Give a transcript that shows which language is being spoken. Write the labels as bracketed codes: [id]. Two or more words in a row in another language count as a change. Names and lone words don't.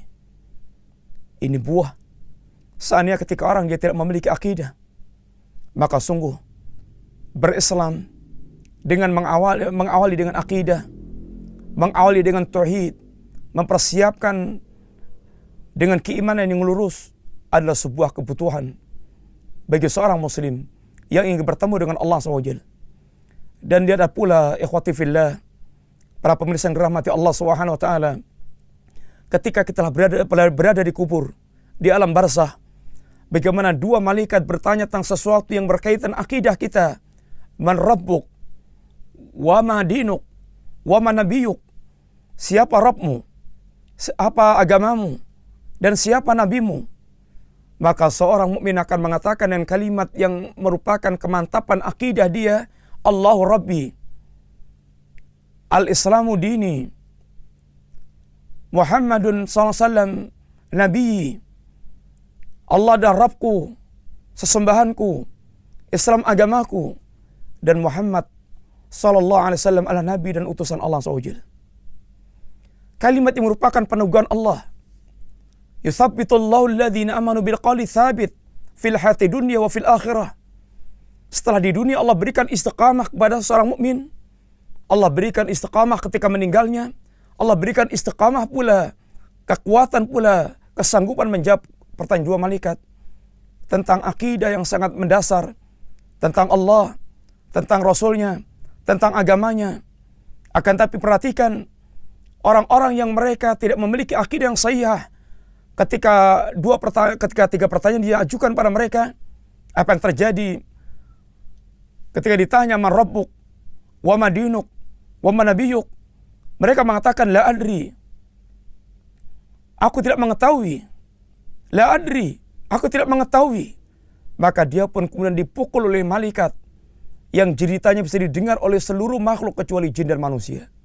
[id] Ini buah seandainya ketika orang dia tidak memiliki akidah, maka sungguh berislam dengan mengawali dengan akidah, mengawali dengan tauhid, mempersiapkan dengan keimanan yang lurus adalah sebuah kebutuhan bagi seorang muslim yang ingin bertemu dengan Allah SWT. Dan dia ada pula [ar] إخوتي في الله, [id] para pemirsa yang dirahmati Allah [ar] سبحانه وتعالى, [id] ketika kita berada di kubur, di alam barzah, bagaimana dua malaikat bertanya tentang sesuatu yang berkaitan akidah kita. [ar] من ربك وما دينك وما نبيك. [id] Siapa Rabbmu, apa agamamu, dan siapa nabimu? Maka seorang mukmin akan mengatakan dengan kalimat yang merupakan kemantapan akidah dia, [ar] الله ربي، الإسلام ديني، محمد ﷺ نبي, [id] Allah adalah Rabbku, sesembahanku, Islam agamaku, dan Muhammad [ar] صلى الله عليه وسلم [id] adalah nabi dan utusan Allah SWT. Kalimat yang merupakan peneguhan Allah. [ar] يثبت الله الذين آمنوا بالقول الثابت في الحياة الدنيا وفي الآخرة. [id] Setelah di dunia Allah berikan istiqamah kepada seorang mukmin, Allah berikan istiqamah ketika meninggalnya, Allah berikan istiqamah pula, kekuatan pula, kesanggupan menjawab pertanyaan dua malaikat tentang akidah yang sangat mendasar, tentang Allah, tentang Rasulnya, tentang agamanya. Akan tapi perhatikan, orang-orang yang mereka tidak memiliki akidah yang sahih, ketika tiga pertanyaan diajukan pada mereka, apa yang terjadi? Ketika ditanya [ar] من ربك، وما دينك، وما نبيك, [id] mereka mengatakan [ar] لا أدري. [id] Aku tidak mengetahui. [ar] لا أدري, [id] aku tidak mengetahui. Maka dia pun kemudian dipukul oleh malaikat yang jeritanya bisa didengar oleh seluruh makhluk kecuali jin dan manusia.